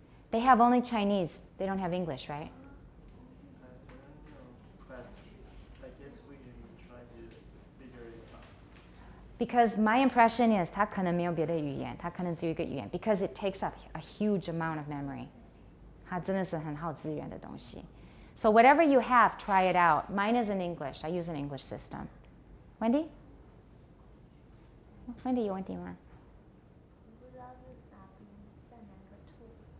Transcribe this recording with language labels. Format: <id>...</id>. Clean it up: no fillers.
<en>They have only Chinese. They don't have English, right? I don't know, but I guess we can try to figure it out. Because my impression is</en> <zh>它可能没有别的语言，它可能只有一个语言</zh> <en>because it takes up a huge amount of memory.</en> <zh>它真的是很耗资源的东西.</zh> <en>So whatever you have, try it out. Mine is in English. I use an English system. Wendy?</en> <zh>Wendy 有问题吗？不知道是哪边在哪个 tool。</zh>